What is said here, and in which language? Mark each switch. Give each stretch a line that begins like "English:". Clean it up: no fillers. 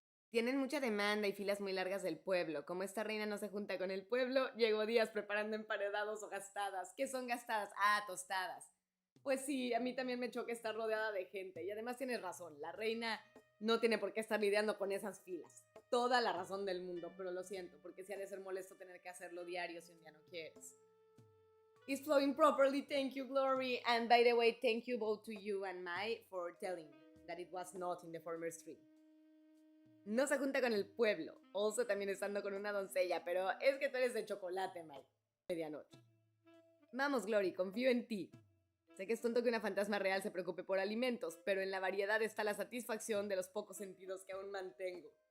Spanish: Tienen mucha demanda y filas muy largas del pueblo. Como esta reina no se junta con el pueblo, llevo días preparando emparedados o gastadas. ¿Qué son gastadas? Ah, tostadas. Pues sí, a mí también me choca estar rodeada de gente. Y además tienes razón, la reina no tiene por qué estar lidiando con esas filas. Toda la razón del mundo, pero lo siento, porque sí ha de ser molesto tener que hacerlo diario si un día no quieres.
English: It's flowing properly, thank you, Glory. And by the way, thank you both to you and Mai for telling me that it was not in the former stream.
Spanish: No se junta con el pueblo, also también estando con una doncella, pero es que tú eres de chocolate, Mai. Medianoche. Vamos, Glory, confío en ti. Sé que es tonto que una fantasma real se preocupe por alimentos, pero en la variedad está la satisfacción de los pocos sentidos que aún mantengo.